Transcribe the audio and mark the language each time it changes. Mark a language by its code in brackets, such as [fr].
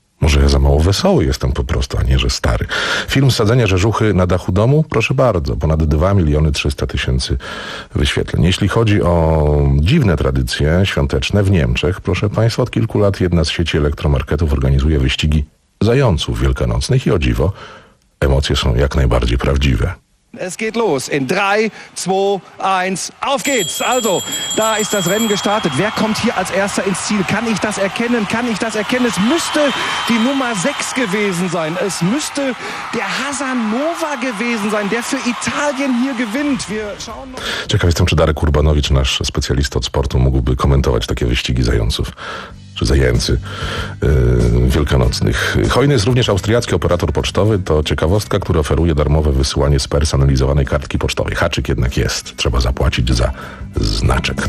[pl] Może ja za mało wesoły jestem po prostu, a nie, że stary. Film sadzenia rzeżuchy na dachu domu, proszę bardzo, ponad 2 300 000 wyświetleń. Jeśli chodzi o dziwne tradycje świąteczne w Niemczech, proszę Państwa, od kilku lat jedna z sieci elektromarketów organizuje wyścigi zająców wielkanocnych i o dziwo, emocje są jak najbardziej prawdziwe. [de] Es geht los in 3, 2, 1, auf geht's! Also, da ist das Rennen gestartet. Wer kommt hier als erster ins Ziel? Kann ich das erkennen? Kann ich das erkennen? Es müsste die Nummer 6 gewesen sein. Es müsste der Hasanova gewesen sein, der für Italien hier gewinnt. Wir schauen noch... [pl] Ciekaw jestem, czy Darek Urbanowicz, nasz specjalista od sportu, mógłby komentować takie wyścigi zająców. Zajęcy wielkanocnych. Hojny jest również austriacki operator pocztowy. To ciekawostka, który oferuje darmowe wysyłanie spersonalizowanej kartki pocztowej. Haczyk jednak jest. Trzeba zapłacić za znaczek.